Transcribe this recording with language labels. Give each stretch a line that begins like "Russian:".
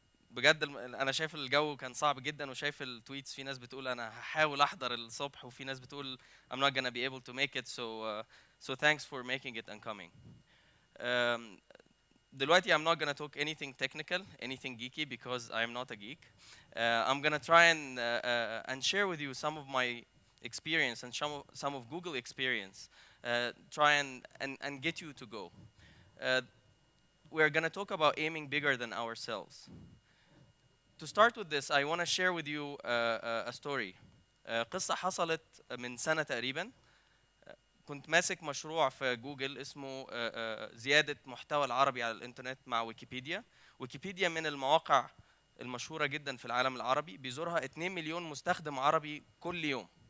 Arabic: بجد انا شايف الجو كان صعب جدا، وشايف التويتس في ناس بتقول انا هحاول احضر الصبح، وفي ناس بتقول
English: I'm not gonna be able to make it, so thanks for making it and coming.
Arabic: دلوقتي
English: I'm not gonna talk anything technical, anything geeky, because I'm not a geek. I'm gonna try and share with you some of my experience and some of Google experience. Try and get you to go. We're gonna talk about aiming bigger than ourselves. To start with this, I want to share with you a story.
Arabic: قصة حصلت من سنة تقريبا. كنت ماسك مشروع في جوجل اسمه زيادة محتوى العربي على الإنترنت مع ويكيبيديا. ويكيبيديا من المواقع المشهورة جدا في العالم العربي، بيزورها 2 مليون مستخدم عربي كل يوم.